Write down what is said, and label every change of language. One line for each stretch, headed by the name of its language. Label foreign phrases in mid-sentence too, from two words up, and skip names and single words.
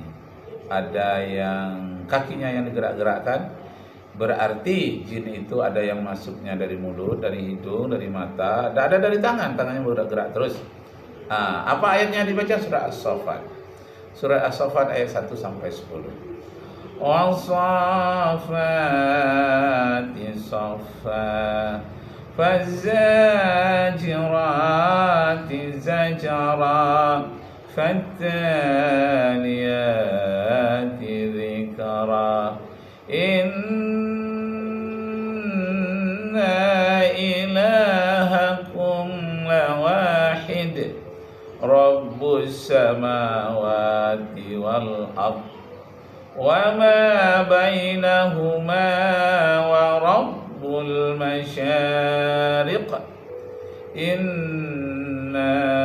Indonesian: Ada yang kakinya yang digerak-gerakkan, berarti jin itu ada yang masuknya dari mulut, dari hidung, dari mata, ada dari tangannya bergerak terus. Nah, apa ayatnya dibaca? Surah As-Saffat. Surah As-Saffat ayat 1 sampai 10.
Arabic: والصافات صفا فالزاجرات زجرا فالتاليات ذكرا إن إلهكم لواحد رب السماوات والأرض وما بينهما ورب المشارق إن